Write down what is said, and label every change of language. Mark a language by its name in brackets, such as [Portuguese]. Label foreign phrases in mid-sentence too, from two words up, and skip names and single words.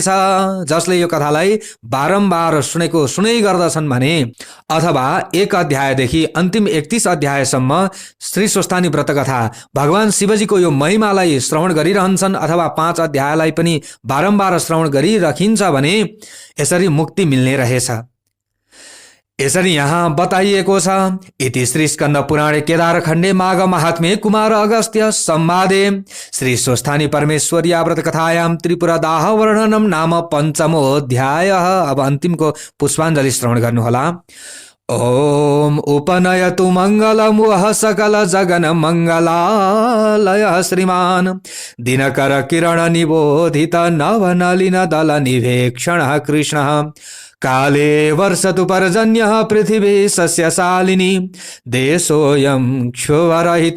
[Nepali] जसले यो कथालाई बारम्बार सुनेको सुनै गर्दछन् भने अथवा 1 अध्यायदेखि अन्तिम 31 अध्यायसम्म श्री स्वस्थानी व्रत कथा भगवान शिवजीको यो महिमालाई श्रवण गरिरहन्छन् अथवा 5 अध्यायलाई पनि बारम्बार श्रवण गरिरखिन्छ भने यसरी मुक्ति मिल्ने रहेछ। यसरी यहाँ बताइएको छ। [Sanskrit] इति श्री स्कन्द पुराणे केदारखण्डे माघ महात्म्ये कुमार अगस्त्य संवादे श्री स्वस्थानी परमेश्वर्या व्रत कथायां त्रिपुरा दाह वर्णनम नाम 5मोऽध्यायः। [Nepali] अब अन्तिमको पुष्पाञ्जलि श्रवण गर्नुहोला। [Sanskrit] ओम उपनयतु मंगलम वह सकल जगन मंगलालय श्रीमान दिनकर किरण निबोधित नवनलिन दल निवेक्षण कृष्ण काले वर्षतु पर्जन्यः पृथिवी सस्यशालिनी देशोऽयं क्षोभरहितो